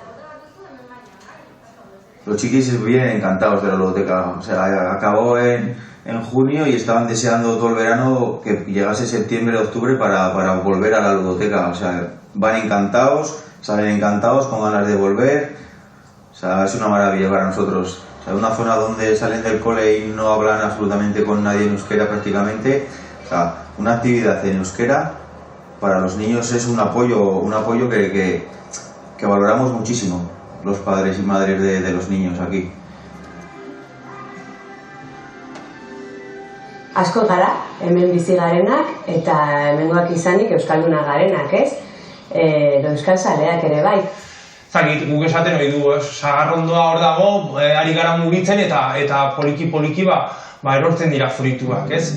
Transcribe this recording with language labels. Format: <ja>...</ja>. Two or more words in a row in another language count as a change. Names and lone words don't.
<es>Los chiquis vienen encantados de la ludoteca, o sea, acabó en junio y estaban deseando todo el verano que llegase septiembre o octubre para volver a la ludoteca, o sea, van encantados, salen encantados, con ganas de volver, o sea, es una maravilla para nosotros. O sea, una zona donde salen del cole y no hablan absolutamente con nadie en euskera prácticamente, o sea, una actividad en euskera para los niños es un apoyo que valoramos muchísimo, los padres y madres de los niños aquí.</es> <eu>Asko gara, hemen bizi garenak, eta hemengoak izanik euskaldunak garenak, ez? Euskal zaleak ere bai. Zagit, guk esaten hori du, sagarrondoa hor dago, ari gara mugitzen eta poliki erortzen dira fruituak, ez?</eu>